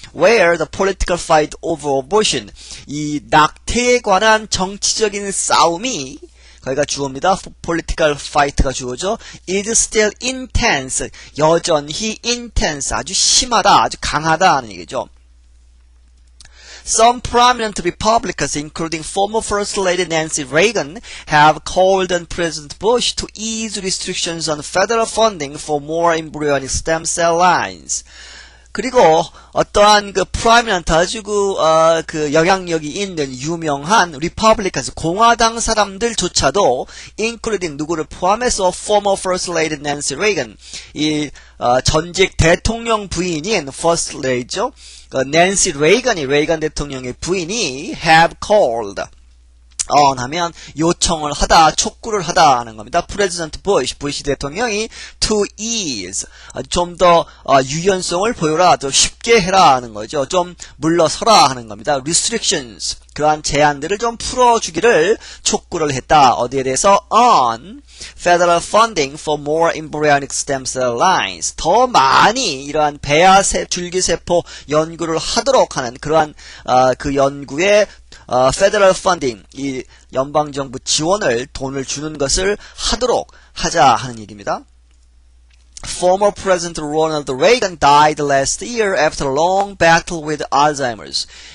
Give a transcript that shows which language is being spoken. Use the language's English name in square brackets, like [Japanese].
[English] where the political fight over abortion [Korean] 이 낙태에 관한 정치적인 싸움이 거기가 주어입니다. political fight가 주어죠. [English] is still intense [Korean] 여전히 intense 아주 심하다 아주 강하다 하는 얘기죠. [English] Some prominent Republicans, including former First Lady Nancy Reagan, have called on President Bush to ease restrictions on federal funding for more embryonic stem cell lines. [Korean] 그리고 어떠한 그 prominent 아주 그 영향력이 있는 유명한 Republicans 공화당 사람들조차도 [English] including [Korean] 누구를 포함해서 former First Lady Nancy Reagan 이 전직 대통령 부인인 First Lady죠. 낸시 레이건이 레이건 대통령의 부인이 [English] have called [Korean] 하면 요청을 하다, 촉구를 하다 하는 겁니다. President 부시 대통령이 [English] to ease, [Korean] 좀 더 유연성을 보여라, 더 쉽게 해라 하는 거죠. 좀 물러서라 하는 겁니다. Restrictions, 그러한 제한들을 좀 풀어주기를 촉구를 했다. 어디에 대해서? [English] On federal funding for more embryonic stem cell lines, [Korean] 더 많이 이러한 배아세 줄기세포 연구를 하도록 하는 그러한 그 연구에 [English] federal funding, [Korean] 이 연방정부 지원을, 돈을 주는 것을 하도록 하자 하는 얘기입니다. [English] Former President Ronald Reagan died last year after a long battle with Alzheimer's.